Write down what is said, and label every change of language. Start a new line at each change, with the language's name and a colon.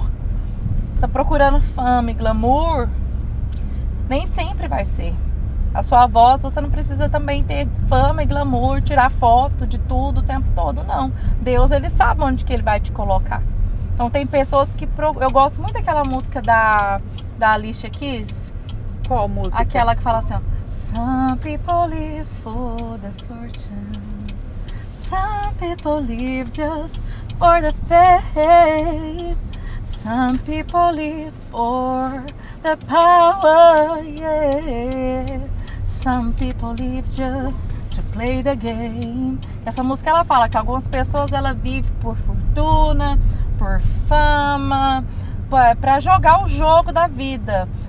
Portuguese: Você está procurando fama e glamour, nem sempre vai ser. A sua voz, você não precisa também ter fama e glamour, tirar foto de tudo o tempo todo, não. Deus, Ele sabe onde que Ele vai te colocar. Então tem pessoas que... Eu gosto muito daquela música da Alicia Keys. Qual música? Aquela que fala assim, ó.
English: Some people live for the fortune. Some people live just for the fame. Some people live for the power, yeah. Some people live just to play the game.
Portuguese: Essa música ela fala que algumas pessoas ela vive por fortuna, por fama, para jogar o jogo da vida.